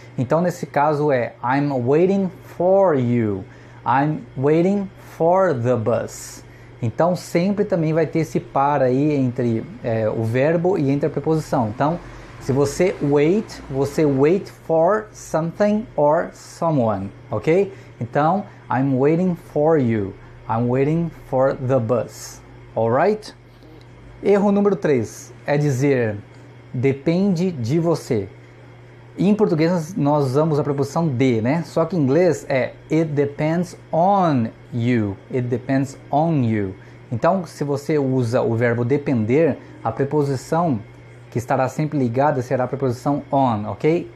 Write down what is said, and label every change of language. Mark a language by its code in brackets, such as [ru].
[pt] Então, nesse caso é [en] I'm waiting for you, I'm waiting for the bus. [pt] Então, sempre também vai ter esse par aí entre o verbo e entre a preposição. Então, se você [en] wait for something or someone, ok? Então, I'm waiting for you, I'm waiting for the bus, alright? [pt] Erro número 3 é dizer depende de você. Em português nós usamos a preposição de, né? Só que em inglês é [en] it depends on you, [pt] it depends on you. Então, se você usa o verbo depender, a preposição que estará sempre ligada será a preposição on, ok?